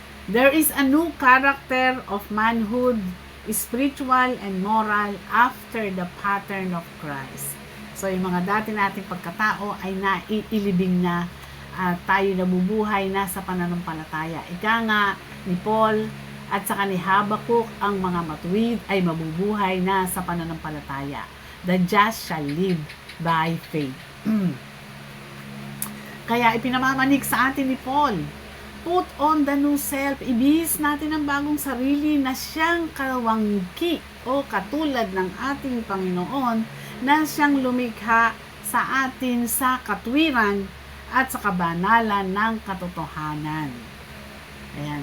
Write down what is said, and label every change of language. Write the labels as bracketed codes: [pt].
[en] There is a new character of manhood, spiritual and moral after the pattern of Christ. [tl] So, yung mga dati nating pagkatao ay naiilibing na at tayo nabubuhay na sa pananampalataya. Ika nga ni Paul at saka ni Habakuk, ang mga matuwid ay mabubuhay na sa pananampalataya. [en] The just shall live by faith. [tl] Kaya ipinamamanig sa atin ni Paul, [en] put on the new self, [tl] ibihis natin ang bagong sarili na siyang kawangki o katulad ng ating Panginoon na siyang lumikha sa atin sa katwiran at sa kabanalan ng katotohanan. Ayan.